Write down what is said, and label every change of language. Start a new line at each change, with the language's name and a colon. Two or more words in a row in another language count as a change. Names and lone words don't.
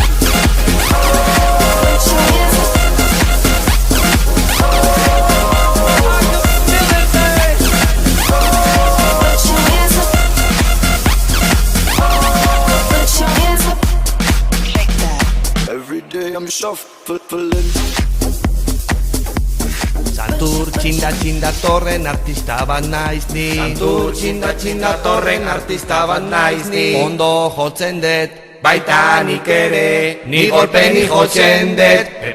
English: Put your hands up. I can feel it, babe. Put your hands up. Put your hands up. Shake that. Every day I'm shuffling.
Basque: Santur txinda txinda torren artista bat naiz ni. Santur txinda txinda torren artista bat naiz ni. Ondo jotzen dut, baita nik ere, ni golpe ni jotzen dut.